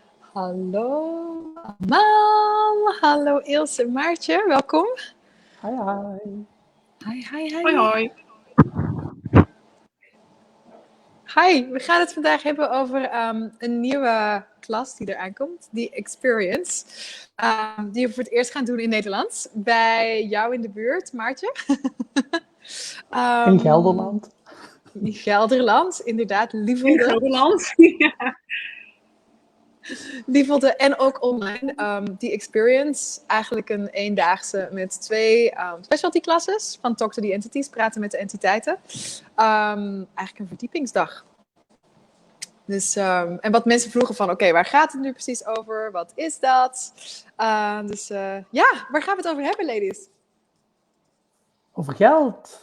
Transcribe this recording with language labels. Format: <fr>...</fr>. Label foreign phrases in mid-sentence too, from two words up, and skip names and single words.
<nl>Hallo allemaal. Hallo Ilse en Maartje, welkom. Hi, hi. Hi, hi, hi. Hoi, hoi. Hi, we gaan het vandaag hebben over een nieuwe klas die eraan komt, die Experience. Die we voor het eerst gaan doen in Nederland. Bij jou in de buurt, Maartje. In Gelderland. In Gelderland, inderdaad. In Lievelde. Gelderland. Ja. Lievelde en ook online. Die Experience, eigenlijk een eendaagse met 2</nl> <en>specialty classes</en> <nl>van Talk to the Entities, praten met de entiteiten. Eigenlijk een verdiepingsdag. Dus, en wat mensen vroegen van, oké, waar gaat het nu precies over? Wat is dat? Ja, waar gaan we het over hebben, ladies? Over geld.</nl>